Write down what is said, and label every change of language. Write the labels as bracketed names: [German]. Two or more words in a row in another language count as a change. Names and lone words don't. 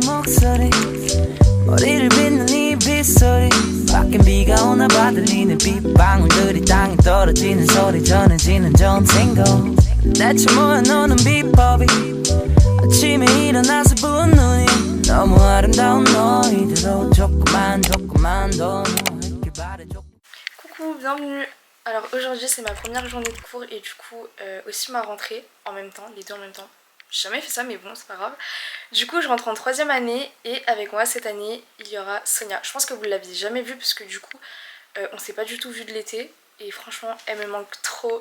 [Korean] 목소리 머리를 빗는 이 빗소리 밖엔 비가 오나 봐 들리는 빗방울들이 땅에 떨어지는 소리 전해지는 전생고 대체 뭐야 너는 비법이 아침에 일어나서 부은 눈이 너무 아름다운 너희들로 조금만 더 누워있길 바래줘. [French] Coucou, bienvenue. Alors aujourd'hui c'est ma première journée de cours et du coup aussi ma rentrée en même temps, les deux en même temps. J'ai jamais fait ça mais bon c'est pas grave. Du coup je rentre en 3e année et avec moi cette année il y aura Sonia. Je pense que vous l'aviez jamais vue parce que du coup on s'est pas du tout vu de l'été et franchement elle me manque trop.